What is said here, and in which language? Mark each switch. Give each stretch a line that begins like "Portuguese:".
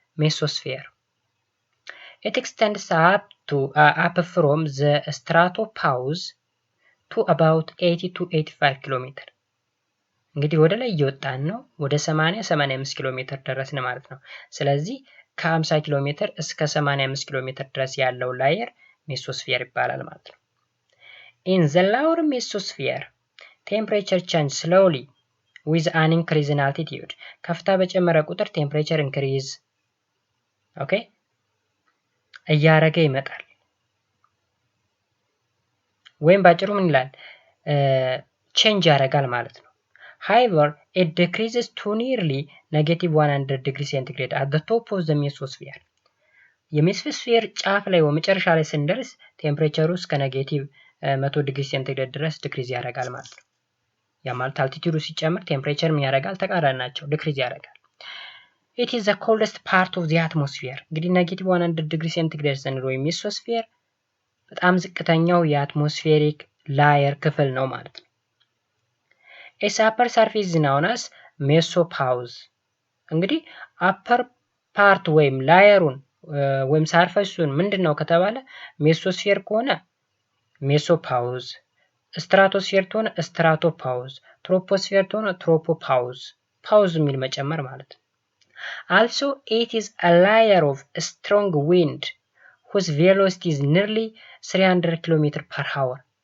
Amharic: ሜሶስፌር።
English: ኢት ኤክስቴንድስ አፕ ፍሮም ዘ ስትራቶፓውዝ ቱ አባውት 80 to 85
Amharic: ኪሎ ሜትር። እንግዲህ ወደ ላይ እየወጣን ነው፣ ወደ 80-85 ኪሎ ሜትር ደረስን ማለት ነው። ስለዚህ ከ50 ኪሎ ሜትር እስከ 85 ኪሎ ሜትር ድረስ ያለው ላየር ሜሶስፌር ይባላል ማለት ነው።
English: In the lower mesosphere, temperature change slowly with an increase in altitude.
Amharic: ከፍታ በጨመረ ቁጥር ቴምፕሬቸር ኢንክሪዝ ኦኬ እያረገ ይመጣል። ወይም ባጭሩ ምን ይላል? ቼንጅ ያደርጋል ማለት ነው።
English: However, it decreases to nearly -100 degrees centigrade at the top of the mesosphere.
Amharic: የሜሶስፌር ጫፍ ላይ ወመጨረሻ ላይ ስንደርስ ቴምፕሬቸሩ እስከ -100 ዲግሪ ሴንቲግሬድ ድረስ ዲክሪዝ ያደርጋል ማለት ነው። ያ ማለት አልቲቲዩዱ ሲጨምር ቴምፕሬቸር ምን ያደርጋል? ተቃራኒ ናቸው፣ ዲክሪዝ ያደርጋል።
English: It is the coldest part of the atmosphere.
Amharic: እንግዲህ -100 ዲግሪ ሴንቲግሬድ ስንል ወይም ሜሶስፌር በጣም ዝቅተኛው የአትሞስፌሪክ ላየር ክፍል ነው ማለት ነው።
English: Its upper surface is known as mesopause.
Amharic: እንግዲህ አፐር ፓርት ወይም ላየሩን ወይም ሰርፌሱን ምንድነው ከተባለ ሜሶስፌር ከሆነ ሜሶፓውዝ፣ ስትራቶስፌር ከሆነ ስትራቶፓውዝ፣ ትሮፖስፌር ከሆነ ትሮፖፓውዝ፣ ፓውዝ የሚል መጨመር ማለት ነው።
English: Also it is a layer of strong wind whose velocity is nearly 300 km per hour.